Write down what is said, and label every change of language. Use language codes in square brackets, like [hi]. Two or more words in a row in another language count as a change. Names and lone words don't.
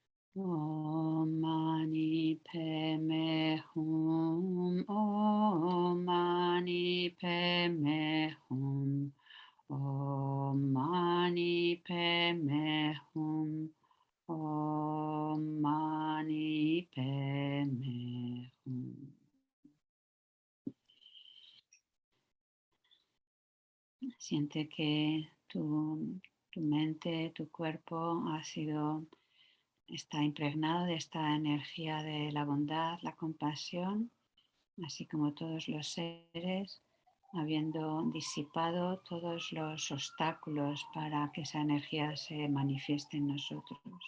[sa] Om Mani Padme Hum. Om Mani Padme Hum. Om Mani Padme Hum. Om Mani Padme Hum. [es] Siente que tu mente, tu cuerpo está impregnado de esta energía de la bondad, la compasión, así como todos los seres, habiendo disipado todos los obstáculos para que esa energía se manifieste en nosotros.